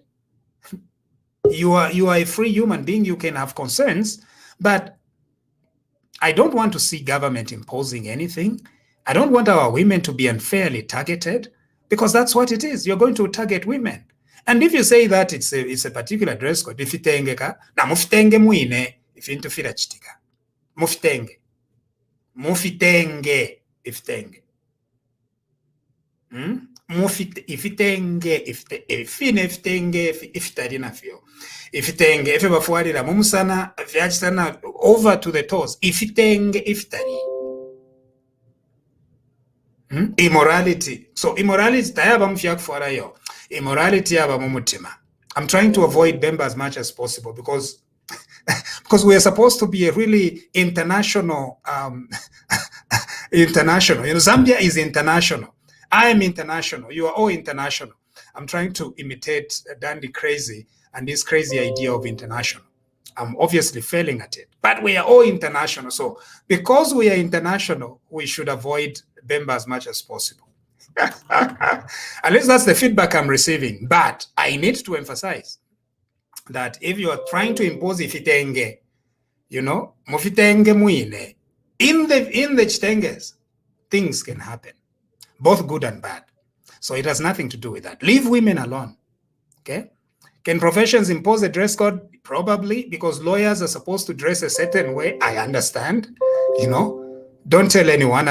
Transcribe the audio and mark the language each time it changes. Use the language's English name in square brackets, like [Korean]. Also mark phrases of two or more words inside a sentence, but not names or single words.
[English] You are a free human being. You can have concerns, but I don't want to see government imposing anything. I don't want our women to be unfairly targeted, because that's what it is. You're going to target women. And if you say that it's a particular dress code, if [Bemba] mufitenge ifitenge ifitenge efe bafuarira mumusana vyachitana [English] over to the toes [Bemba] ifitenge iftari. [English] Immorality. [Bemba] So immorality tayaba mfyakufuara yo. Immorality yaba mumutima. [English] I'm trying to avoid Bemba as much as possible because we are supposed to be a really international international. Zambia is international. I am international. You are all international. I'm trying to imitate Dandy Crazy and this crazy idea of international. I'm obviously failing at it, but we are all international. So because we are international, we should avoid Bemba as much as possible. At least that's the feedback I'm receiving. But I need to emphasize that if you are trying to impose ifitenge, [Bemba] mufitenge muine, [English] in the chitenges, things can happen, both good and bad. So it has nothing to do with that. Leave women alone. Okay? Can professions impose a dress code? Probably, because lawyers are supposed to dress a certain way. I understand. Don't tell anyone.